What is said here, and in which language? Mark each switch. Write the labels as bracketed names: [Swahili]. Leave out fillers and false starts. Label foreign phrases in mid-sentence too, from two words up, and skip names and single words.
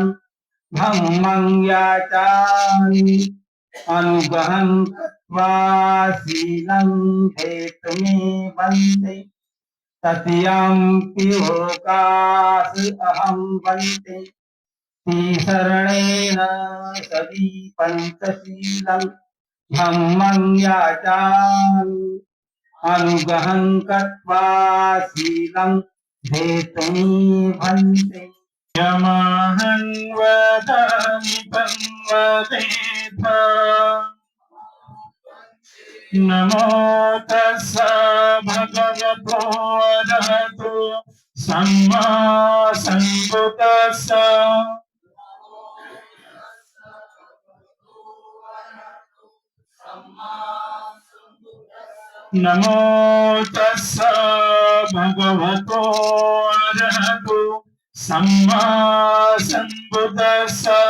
[Pali] धम्मं याचामि अनुग्रहं कृत्वा शीलं हेतुमे भन्ते तृतीयं ओकास अहं भन्ते शरणेन सदी पंचशीलं धम्मं याचामि अनुग्रहं कृत्वा शीलं हेतुमे भन्ते. यमहं वदामि तं वदेथ नमो तस्स भगवतो अरहतो सम्मा सम्बुद्दस्स नमो तस्स भगवतो अरहतो सम्मा सम्बुद्दस्स